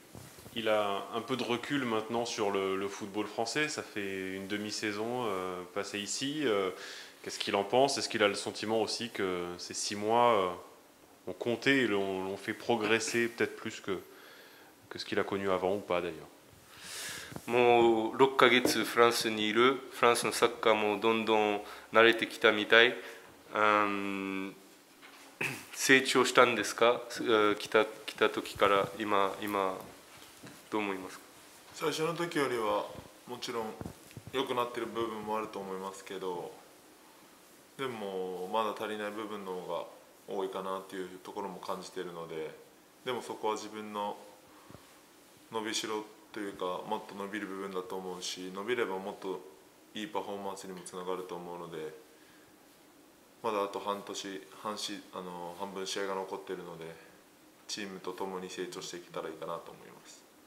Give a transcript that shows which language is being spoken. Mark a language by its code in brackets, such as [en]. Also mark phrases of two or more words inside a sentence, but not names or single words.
[fr] Il a un peu de recul maintenant sur le football français. Ça fait une demi-saison passée ici. Qu'est-ce qu'il en pense? Est-ce qu'il a le sentiment aussi que ces 6 mois ont compté et l'ont fait progresser peut-être plus que ce qu'il a connu avant ou pas d'ailleurs? [ja] もう6ヶ月フランスにいる。フランスのサッカーもどんどん慣れてきたみたい。成長したんですか？来た時から今どう思いますか？最初の時よりはもちろん良くなってる部分もあると思いますけど、でもまだ足りない部分の方が多いかなっていうところも感じているので、でもそこは自分の伸びしろというかもっと伸びる部分だと思うし、伸びればもっといいパフォーマンスにもつながると思うので、まだあと半分試合が残っているので、チームと共に成長していけたらいいかなと思います。